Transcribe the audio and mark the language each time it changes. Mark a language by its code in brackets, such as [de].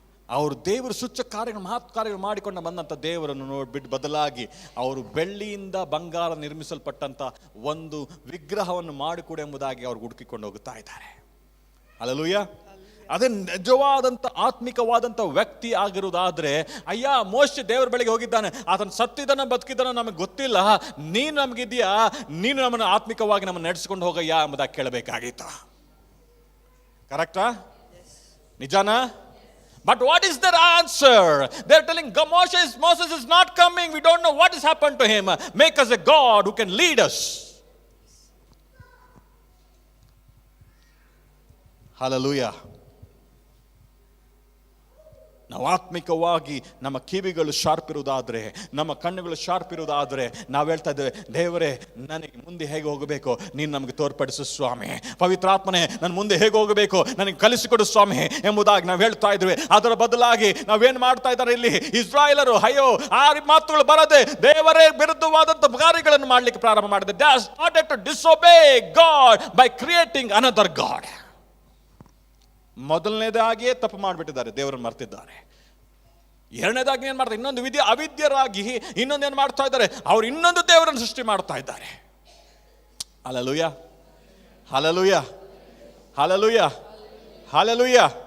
[kn] ಅವರು ದೇವರು ಸುಚ್ಚ ಕಾರ್ಯಗಳು, ಮಹತ್ ಕಾರ್ಯಗಳು ಮಾಡಿಕೊಂಡು ಬಂದಂಥ ದೇವರನ್ನು ನೋಡ್ಬಿಟ್ಟು ಬದಲಾಗಿ ಅವರು ಬೆಳ್ಳಿಯಿಂದ ಬಂಗಾರ ನಿರ್ಮಿಸಲ್ಪಟ್ಟಂಥ ಒಂದು ವಿಗ್ರಹವನ್ನು ಮಾಡಿಕೊಡು ಎಂಬುದಾಗಿ ಅವರು ಹುಡುಕಿಕೊಂಡು ಹೋಗುತ್ತಾ ಇದ್ದಾರೆ. ಹಲ್ಲೆಲೂಯಾ. ಅದೇ ನಿಜವಾದಂಥ ಆತ್ಮಿಕವಾದಂಥ ವ್ಯಕ್ತಿ ಆಗಿರುವುದಾದ್ರೆ, ಅಯ್ಯ ಮೋಶೆ ದೇವರ ಬಳಿಗೆ ಹೋಗಿದ್ದಾನೆ, ಆತನ ಸತ್ತಿದ್ದಾನ ಬದುಕಿದ್ದಾನೋ ನಮಗೆ ಗೊತ್ತಿಲ್ಲ, ನೀನು ನಮಗಿದೆಯಾ, ನೀನು ನಮ್ಮನ್ನು ಆತ್ಮಿಕವಾಗಿ ನಮ್ಮನ್ನು ನಡೆಸ್ಕೊಂಡು ಹೋಗಯ್ಯ ಎಂಬುದಾಗಿ ಕೇಳಬೇಕಾಗಿತ್ತು. ಕರೆಕ್ಟಾ? ನಿಜಾನಾ? [en] But what is their answer? They're telling Moses is not coming. We don't know what has happened to him. Make us a God who can lead us. Hallelujah. [kn] ನಾವು ಆತ್ಮಿಕವಾಗಿ ನಮ್ಮ ಕಿವಿಗಳು ಶಾರ್ಪ್ ಇರುವುದಾದ್ರೆ, ನಮ್ಮ ಕಣ್ಣುಗಳು ಶಾರ್ಪ್ ಇರುವುದಾದ್ರೆ, ನಾವು ಹೇಳ್ತಾ ಇದ್ದೇವೆ, ದೇವರೇ ನನಗೆ ಮುಂದೆ ಹೇಗೆ ಹೋಗಬೇಕು ನೀನು ನಮಗೆ ತೋರ್ಪಡಿಸು ಸ್ವಾಮಿ. ಪವಿತ್ರಾತ್ಮನೇ ನನ್ನ ಮುಂದೆ ಹೇಗೆ ಹೋಗಬೇಕು ನನಗೆ ಕಲಿಸಿಕೊಡು ಸ್ವಾಮಿ ಎಂಬುದಾಗಿ ನಾವು ಹೇಳ್ತಾ ಇದ್ದೇವೆ. ಅದರ ಬದಲಾಗಿ ನಾವೇನು ಮಾಡ್ತಾ ಇದ್ದಾರೆ ಇಲ್ಲಿ ಇಸ್ರಾಯೇಲರು, ಅಯ್ಯೋ ಆ ಮಾತುಗಳು ಬರದೆ ದೇವರೇ ವಿರುದ್ಧವಾದಂಥ ಕಾರ್ಯಗಳನ್ನು ಮಾಡಲಿಕ್ಕೆ ಪ್ರಾರಂಭ ಮಾಡಿದೆ. [en] They have started to disobey God by creating another God. [kn] ಮೊದಲನೇದಾಗಿಯೇ ತಪ್ಪು ಮಾಡಿಬಿಟ್ಟಿದ್ದಾರೆ, ದೇವರನ್ನು ಮರ್ತಿದ್ದಾರೆ. ಎರಡನೇದಾಗಿ ಏನು ಮಾಡ್ತಾರೆ, ಇನ್ನೊಂದು ಅವಿದ್ಯರಾಗಿ ಇನ್ನೊಂದೇನು ಮಾಡ್ತಾ ಇದ್ದಾರೆ, ಅವರು ಇನ್ನೊಂದು ದೇವರನ್ನು ಸೃಷ್ಟಿ ಮಾಡ್ತಾ ಇದ್ದಾರೆ. Hallelujah, hallelujah, hallelujah, hallelujah.